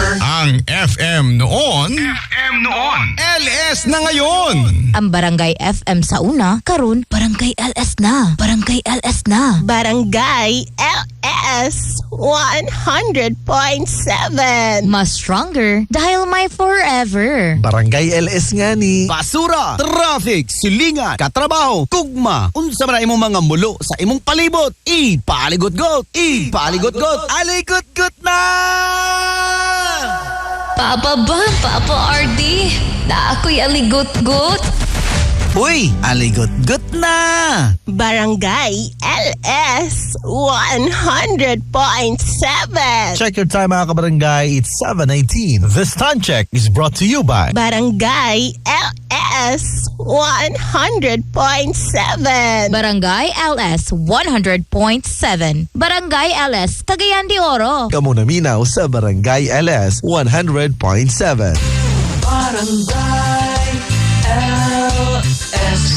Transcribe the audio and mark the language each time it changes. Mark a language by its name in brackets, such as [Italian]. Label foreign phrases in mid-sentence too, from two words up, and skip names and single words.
[Filipino] Ang FM noon, LS na ngayon. [Cebuano] Ang Barangay FM sa una, karon Barangay LS na. Barangay LS na. Barangay LS 100.7. [Filipino] Mas stronger dahil may forever. [Cebuano] Barangay LS nga ni. Basura, traffic, silingan, katrabaho, kugma, unsa man imong mga mulo sa imong palibot. Ipaligot-got! Ipaligot-got! Aligot-got na! Papa Bam, Papa RD, [Filipino] na ako'y aligot-got. [Cebuano] Uy, aligot-got na! Barangay LS 100.7. [English] Check your time [Cebuano] mga kabarangay, [English] it's 7:19. This time check is brought to you by Barangay LS 100.7. Barangay LS 100.7. Barangay LS Cagayan de Oro. [Cebuano] Kamu naminaw sa Barangay LS 100.7. Barangay LS